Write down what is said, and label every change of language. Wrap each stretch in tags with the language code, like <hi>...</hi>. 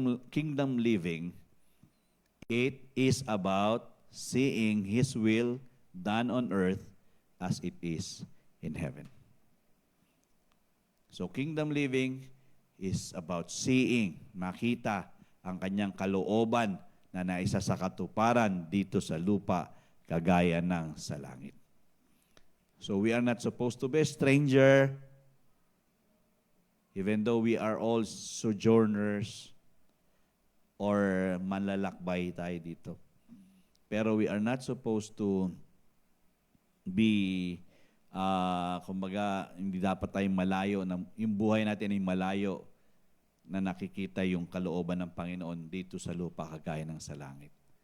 <en>Kingdom living, it is about seeing His will done on earth as it is in heaven. So, kingdom living is about seeing,</en> <tl>makita ang kanyang kalooban na naisa sa katuparan dito sa lupa, kagaya ng sa langit.</tl> <en>So, we are not supposed to be a stranger, even though we are all sojourners</en> <tl>or manlalakbay tayo dito. Pero</tl> <en>we are not supposed to be</en> <tl>kumbaga, hindi dapat tayong malayo, yung buhay natin ay malayo na nakikita yung kalooban ng Panginoon dito sa lupa kagaya ng sa langit.</tl>